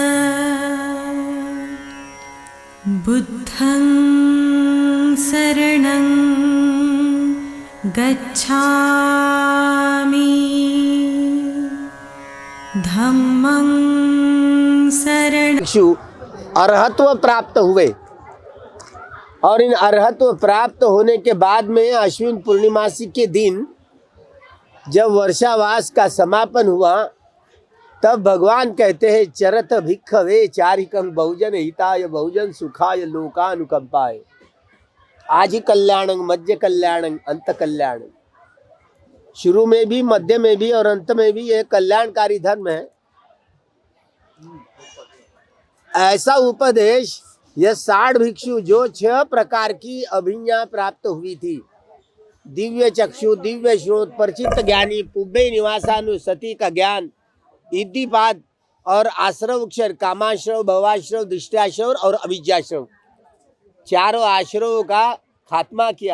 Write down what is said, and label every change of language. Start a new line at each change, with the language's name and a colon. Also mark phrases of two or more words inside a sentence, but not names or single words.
Pali: बुद्धं शरणं गच्छामि धम्मं शरणं।
Hindi: भिक्षु अरहत्व प्राप्त हुए और इन अरहत्व प्राप्त होने के बाद में अश्विन पूर्णिमासी के दिन जब वर्षावास का समापन हुआ तब भगवान कहते हैं
Pali: चरत भिक्खवे चारिकं बहुजन हिताय बहुजन सुखाय लोकानुकंपाय आजि कल्याणं मध्य कल्याणं अंत कल्याणं।
Hindi: शुरू में भी मध्य में भी और अंत में भी यह कल्याणकारी धर्म है। ऐसा उपदेश यह 60 भिक्षु जो 6 प्रकार की अभिज्ञा प्राप्त हुई थी, दिव्य चक्षु, दिव्य श्रोत, परिचित ज्ञानी,
Pali: पुब्बे निवासानुसति
Hindi: का ज्ञान, इद्दीपाद और आश्रव अक्षर, कामाश्रव, भवाश्रव, दृष्टाश्रव और अविद्याश्रव, चारों आश्रवों का खात्मा किया।